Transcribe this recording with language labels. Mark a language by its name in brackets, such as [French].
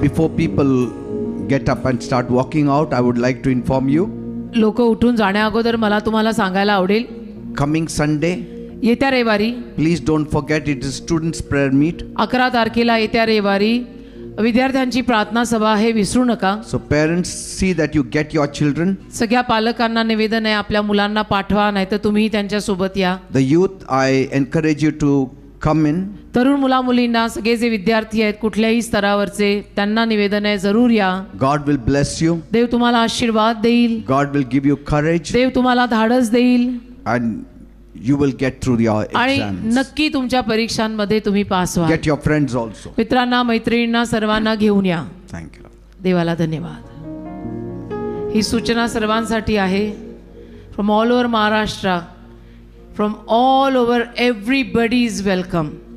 [English] Before people get up and start walking out, I would like to inform you. [Marathi] लोक उठून जाण्या अगोदर मला तुम्हाला सांगायला आवडेल, [English] Coming Sunday, [Marathi] येत्या रविवारी [English] please don't forget it is students' prayer meet. [Marathi] 11 तारखेला येत्या रविवारी विद्यार्थ्यांची प्रार्थना सभा आहे, विसरू नका. [English] So parents, see that you get your children. [Marathi] सगळ्या पालकांना निवेदन आहे, आपल्या मुलांना पाठवा, नाहीतर तुम्ही त्यांच्या सोबत या. [English] The youth, I encourage you to come in. [Marathi] तरुण मुला मुलींना, सगळे जे विद्यार्थी आहेत कुठल्याही स्तरावरचे, त्यांना निवेदन आहे, जरूर या. [English] God will bless you. [Marathi] देव तुम्हाला आशीर्वाद देईल, [English] God will give you courage, [Marathi] देव तुम्हाला धाडस देईल [English] and you will get through your [Marathi] आणि [English] exams. [Marathi] नक्की तुमच्या परीक्षांमध्ये तुम्ही पास व्हा. [English] Get your friends also. [Marathi] मित्रांना, मैत्रिणींना सर्वांना घेऊन या. [English] Thank you. [Marathi] देवाला धन्यवाद. ही सूचना सर्वांसाठी आहे. [English] From all over Maharashtra, from all over, everybody is welcome.